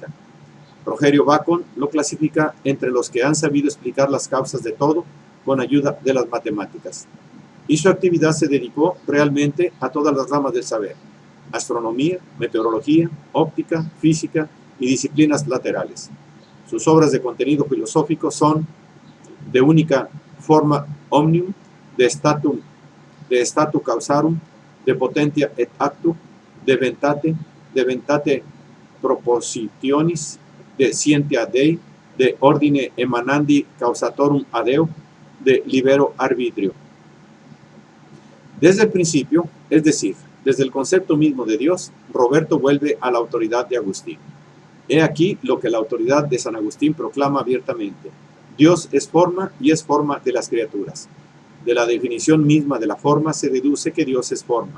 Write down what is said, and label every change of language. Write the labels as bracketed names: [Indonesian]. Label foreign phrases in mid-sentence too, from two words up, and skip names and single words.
[Spanish] Rogerio Bacon lo clasifica entre los que han sabido explicar las causas de todo con ayuda de las matemáticas. Y su actividad se dedicó realmente a todas las ramas del saber. astronomía, meteorología, óptica, física y disciplinas laterales. Sus obras de contenido filosófico son de única forma omnium, de statu causarum, de potentia et actu, de ventate propositionis, de scientia Dei, de ordine emanandi causatorum adeo, de libero arbitrio. Desde el principio, es decir, desde el concepto mismo de Dios, Roberto vuelve a la autoridad de Agustín. He aquí lo que la autoridad de San Agustín proclama abiertamente: Dios es forma y es forma de las criaturas. De la definición misma de la forma se deduce que Dios es forma.